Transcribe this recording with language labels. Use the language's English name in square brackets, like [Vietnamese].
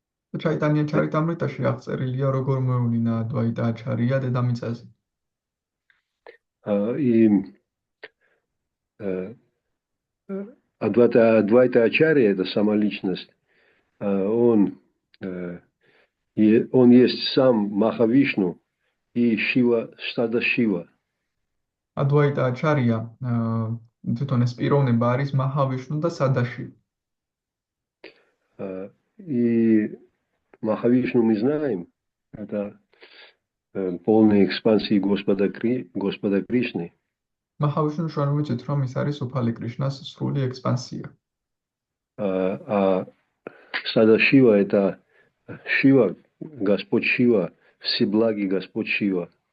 [Georgian] ჩაიტანია ჩარიტამრიტაში აღწერილია, როგორ მოევლინა ადვაიტა აჩარია დედამიწაზე. [Russian] И Адвайта Ачарья, это сама личность, он есть сам Махавишну и Шива, стада Шива. [Georgian] ადვაიტა აჩარია თვითონ ეს პიროვნება არის მაჰავიშნუ და სადაშივ. [Russian] И Махавишну мы знаем, это полная экспансия Господа Кришны. [Georgian] მაჰავიშნუ ჩვენ ვიცით, რომ ის არის უფალი კრიშნას სრული ექსპანსია. [Russian] А Садашива это Шива, Господь Шива, всеблагий Господь Шива.